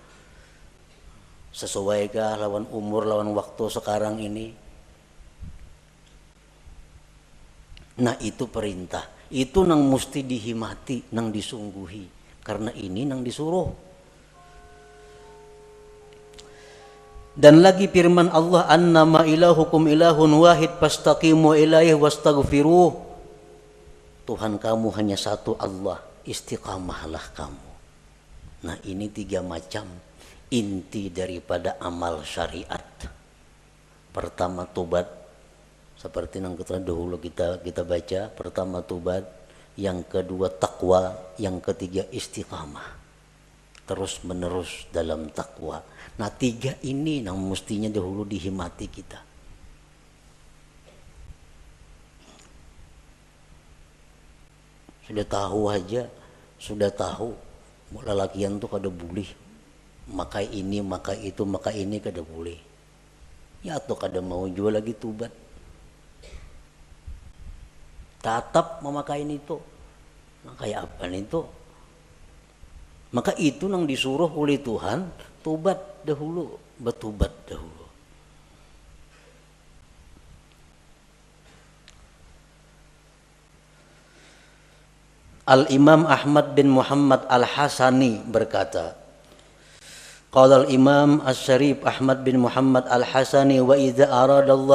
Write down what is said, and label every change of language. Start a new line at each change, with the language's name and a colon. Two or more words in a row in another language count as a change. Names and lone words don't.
Banjar: Sesuaikah lawan umur, lawan waktu sekarang ini? Nah itu perintah, itu nang mesti dihimati, nang disungguhi, karena ini nang disuruh.
Arabic: Dan lagi firman Allah, أنما إلهكم إله واحد فاستقيموا إليه واستغفروه.
Banjar: Tuhan kamu hanya satu Allah, istiqamahlah kamu. Nah ini 3 macam inti daripada amal syariat. Pertama tobat, seperti yang kita dahulu kita baca. Pertama tobat, yang kedua takwa, yang ketiga istiqamah, terus menerus dalam takwa. Nah 3 ini yang mestinya dahulu dihimati kita. Sudah tahu aja, sudah tahu lelakian tuh kada boleh maka ini, maka itu, maka ini kada boleh. Ya atau kada mau jual lagi tubat. Tatap memakai itu. Kayak apa itu? Maka itu yang disuruh oleh Tuhan, tubat dahulu, bertubat dahulu. Al-Imam Ahmad bin Muhammad Al-Hasani berkata,
Arabic: قال الإمام الشريف أحمد بن محمد الحسني وإذا أراد الله